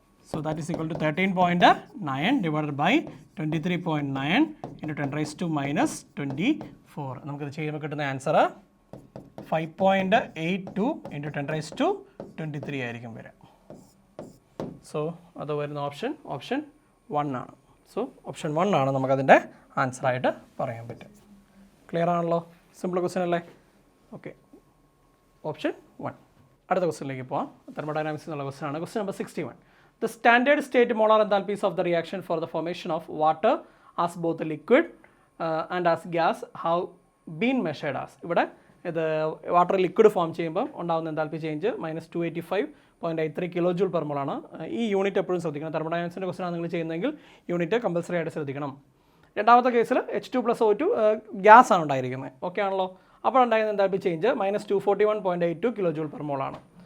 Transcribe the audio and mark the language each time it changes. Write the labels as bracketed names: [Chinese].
[English] So that is equal to 13.9 divided by 23.9 into 10⁻⁻24. [Malayalam] നമുക്കിത് ചെയ്യുമ്പോൾ കിട്ടുന്ന ആൻസർ 5.82 into 10⁻23 ആയിരിക്കും വരിക. സോ അത് വരുന്ന ഓപ്ഷൻ 1 ആണ്. സോ ഓപ്ഷൻ 1 ആണ് നമുക്കതിൻ്റെ ആൻസറായിട്ട് പറയാൻ പറ്റും. ക്ലിയർ ആണല്ലോ? സിമ്പിൾ ക്വസ്റ്റ്യൻ അല്ലേ? Okay, option 1. അടുത്ത ക്വസ്റ്റ്യനിലേക്ക് പോകാം. തെർമോഡൈനാമിക്സ് എന്നുള്ള ക്വസ്റ്റ്യൻ ആണ്. Question number 61. [English] The standard state molar enthalpies of the reaction for the formation of water as both a liquid and as gas have been measured as. [Malayalam] ഇവിടെ ഇത് water liquid form ചെയ്യുമ്പോൾ ഉണ്ടാകുന്ന enthalpy change -285.83 kJ per mol ആണ്. ഈ unit എപ്പോഴും ശ്രദ്ധിക്കണം. തെർമോഡൈനാമിക്സിൻ്റെ question ആണ് നിങ്ങൾ ചെയ്യുന്നതെങ്കിൽ യൂണിറ്റ് കമ്പൽസറി ആയിട്ട് ശ്രദ്ധിക്കണം. രണ്ടാമത്തെ കേസിൽ H2+O2 ഗ്യാസ് ആണ് ഉണ്ടായിരിക്കുന്നത്. ഓക്കെ ആണല്ലോ. അപ്പോൾ ഉണ്ടായിരുന്ന enthalpy change -241.82 kJ per mol ആണ്.